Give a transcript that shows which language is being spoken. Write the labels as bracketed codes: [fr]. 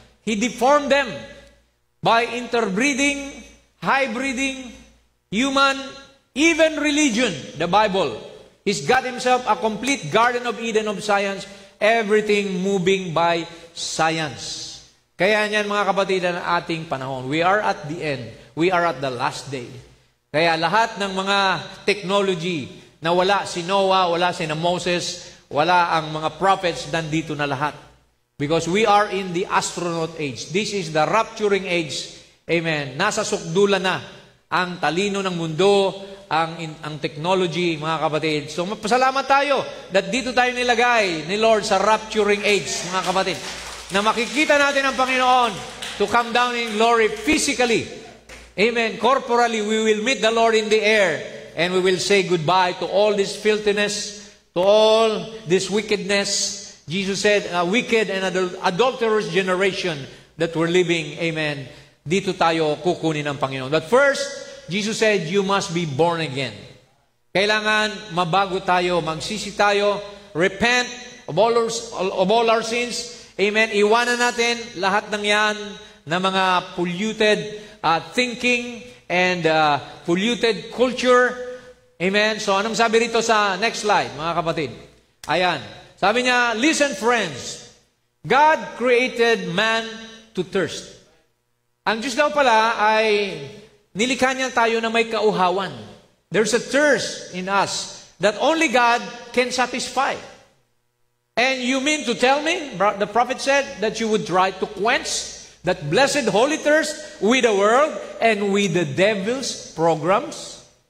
[en] He deformed them by interbreeding, hybriding, human, even religion, the Bible. He's got Himself a complete Garden of Eden of science, everything moving by science. [tl] Kaya niyan mga kapatid ang ating panahon. [en] We are at the end. We are at the last day. [tl] Kaya lahat ng mga technology na wala si Noah, wala si Moses, wala ang mga prophets, nandito na lahat. [en] Because we are in the astronaut age. This is the rapturing age. Amen. [tl] Nasa sukdulan na ang talino ng mundo, ang technology, mga kapatid. So, pasalamat tayo that dito tayo nilagay ni Lord sa rapturing age, mga kapatid. Na makikita natin ang Panginoon [en] to come down in glory physically. [tl] Amen. [en] Corporally, we will meet the Lord in the air and we will say goodbye to all this filthiness, to all this wickedness. Jesus said, a wicked and adulterous generation that we're living. Amen. [tl] Dito tayo kukunin ng Panginoon. [en] But first, Jesus said, you must be born again. [tl] Kailangan mabago tayo, magsisi tayo, [en] repent of all our sins. [tl] Amen. Iwanan natin lahat ng yan na mga [en] polluted thinking and polluted culture. [tl] Amen. So, anong sabi rito sa next slide, mga kapatid? Ayan. Sabi niya, [en] listen friends, God created man to thirst. [tl] Ang Diyos daw pala ay nilikha niya tayo na may kauhawan. [en] There's a thirst in us that only God can satisfy. And you mean to tell me, the prophet said, that you would try to quench that blessed holy thirst with the world and with the devil's programs?